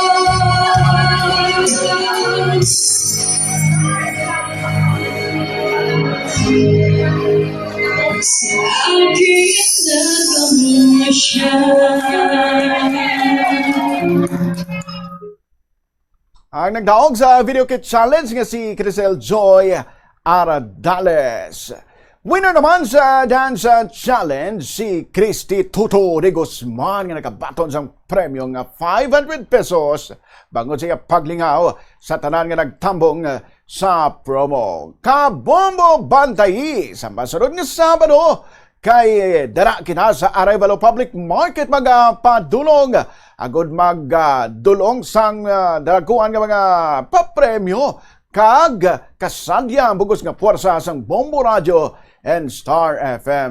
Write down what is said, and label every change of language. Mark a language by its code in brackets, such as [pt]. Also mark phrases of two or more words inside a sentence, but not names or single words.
[tl] Sa akin na siya. [hil] Ang nagdaog sa Video Kit Challenge nga si Crisel Joy Ardales. Winner naman sa Dance Challenge si Christy Tuto de Guzman nga nakabaton sa premyo nga 500 pesos bangod siya paglingaw sa tanan nga nagtambong sa promo. Kabombo Bantayi sa masunod nga Sabado kay dara kita sa Arevalo Public Market magpadulong agud magdulong sang dalaguan nga mga papremyo kag kasadyang bugos nga puwersa sang Bombo Radio and Star FM.